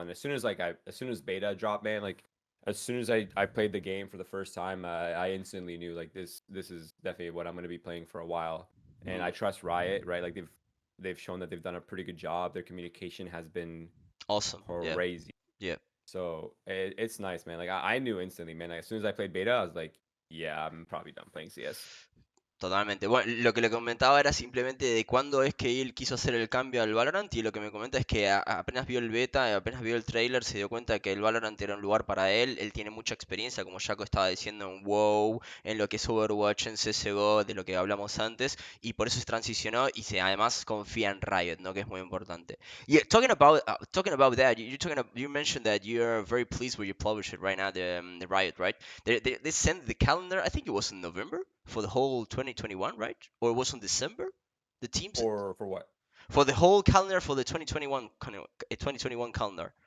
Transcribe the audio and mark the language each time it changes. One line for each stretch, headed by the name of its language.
English: And as soon as as soon as beta dropped, man, like as soon as I played the game for the first time, I instantly knew like this is definitely what I'm gonna be playing for a while. And I trust Riot, right? Like they've shown that they've done a pretty good job. Their communication has been Awesome. Yeah. crazy. Yeah. So it's nice, man. Like I knew instantly, man. Like, as soon as I played beta, I was like, yeah, I'm probably done playing CS.
Spanish: Totalmente. Bueno, lo que le comentaba era simplemente de cuándo es que él quiso hacer el cambio al Valorant y lo que me comenta es que apenas vio el beta, apenas vio el trailer, se dio cuenta que el Valorant era un lugar para él. Él tiene mucha experiencia, como Jaco estaba diciendo, en WoW, en lo que es Overwatch, en CSGO, de lo que hablamos antes, y por eso se transicionó y además confía en Riot, ¿no? Que es muy importante.
English: Yeah, talking about that, you mentioned that you're very pleased with your publisher right now, the Riot, right? They sent the calendar. I think it was in November for the whole 2021, right? Or it was in December. The teams For what? for the whole calendar for the 2021 calendar.